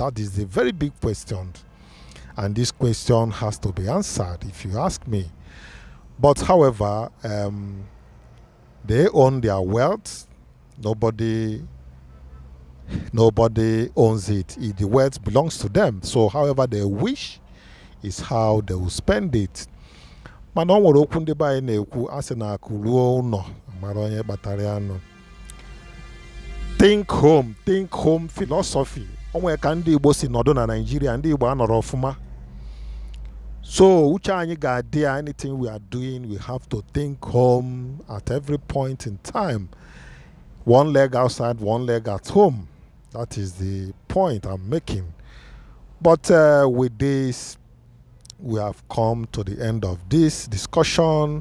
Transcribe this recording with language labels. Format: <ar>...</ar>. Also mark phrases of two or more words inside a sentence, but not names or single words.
<en>That is a very big question. And this question has to be answered, if you ask me. But however, they own their wealth. Nobody owns it. The wealth belongs to them. So however they wish is how they will spend it.</en> <ig>Mana o nwere okwu ndị be anyị na-ekwu asị na akụ ruo ụnọ mara onye kpatara ya nọ.</ig> <en>Think home philosophy.</en> <ig>O nwere ka ndị Igbo si nọdụ na Nigeria, ndị Igbo anọrọ ọfụma. So uche anyị ga-adị,</ig> <en>anything we are doing, we have to think home at every point in time. One leg outside, one leg at home. That is the point I'm making. But with this, we have come to the end of this discussion.</en>